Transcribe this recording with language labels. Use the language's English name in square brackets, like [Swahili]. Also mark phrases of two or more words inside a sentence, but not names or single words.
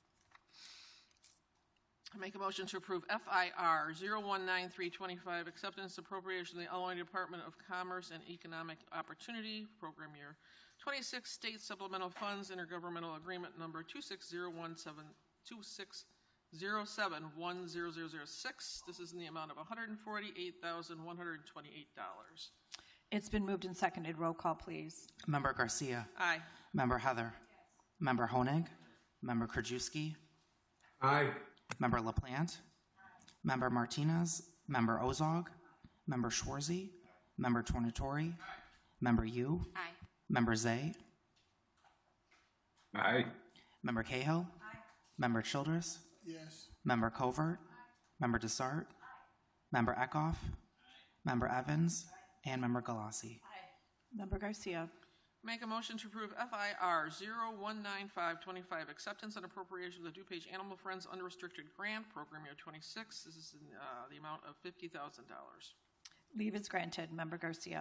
[English] I make a motion to approve FIR 019325, acceptance appropriation of the Illinois Department of Commerce and Economic Opportunity, Program Year 26 State Supplemental Funds Intergovernmental Agreement Number 26071071006. This is in the amount of $148,128. It's been moved and seconded. Roll call, please. Member Garcia. Aye. Member Heather. Member Honig. Member Krajewski. Aye. Member LaPlante. Member Martinez. Member Ozog. Member Schwarzy. Member Tornatori. Member Yu. Aye. Member Zay. Aye. Member Cahill. Member Childress. Yes. Member Covert. Member Desart. Member Eckhoff. Member Evans. And Member Galassi. Member Garcia. Make a motion to approve FIR 019525, acceptance and appropriation of the DuPage Animal Friends Unrestricted Grant, Program Year 26. This is in the amount of $50,000. Leave is granted. Member Garcia.